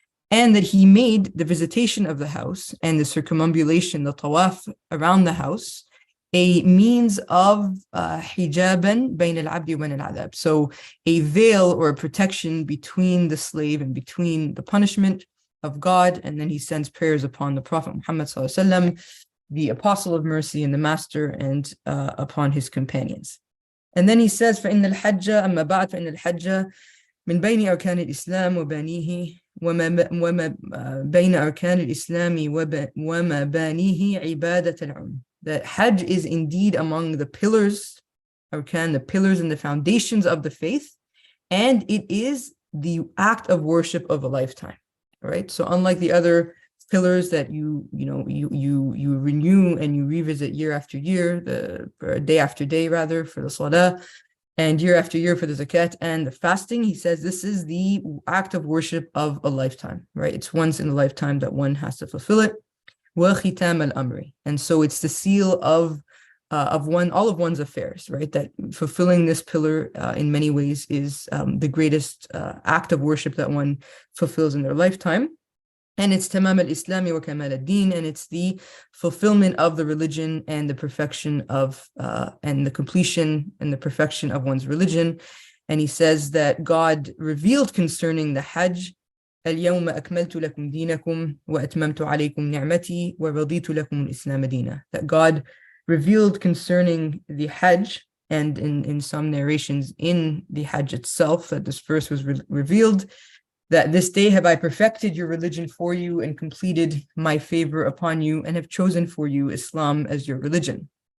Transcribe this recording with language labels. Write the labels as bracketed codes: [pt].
[en] And that he made the visitation of the house and the circumambulation, the tawaf around the house, a means of hijaban bayn al-'abdi wa bayn al-'adhab. So a veil or a protection between the slave and between the punishment of God. And then he sends prayers upon the Prophet Muhammad sallallahu alaihi wasallam, the apostle of mercy and the master, and upon his companions. And then he says, [ar] فَإِنَّ الْحَجَّ أَمَّا بَعْدْ فَإِنَّ الْحَجَّ مِنْ بَيْنِ أَرْكَانِ الْإِسْلَامِ وَبَانِيهِ وَمَا بَيْنَ أَرْكَانِ الْإِسْلَامِ وَمَبَانِيهِ عِبَادَةَ الْعُلْمِ. [en] that Hajj is indeed among the pillars, the pillars and the foundations of the faith, and it is the act of worship of a lifetime, right? So unlike the other pillars that you renew and you revisit year after year, day after day rather, for the salah, and year after year for the zakat and the fasting, he says this is the act of worship of a lifetime, right? It's once in a lifetime that one has to fulfill it. [ar] وَخِتَامَ الْأَمْرِ. [en] And so it's the seal of all of one's affairs, right? That fulfilling this pillar in many ways is the greatest act of worship that one fulfills in their lifetime. And it's tamam al-Islami wa kamal al-Dīn, and it's the fulfillment of the religion and the perfection of, and the completion and the perfection of one's religion. And he says that God revealed concerning the Hajj, [ar] اليوم أكملت لكم دينكم وأتممت عليكم نعمتي ورضيت لكم الإسلام دينا. [en] That God revealed concerning the Hajj, and in some narrations in the Hajj itself, that this verse was revealed, that this day have I perfected your religion for you and completed my favor upon you and have chosen for you Islam as your religion.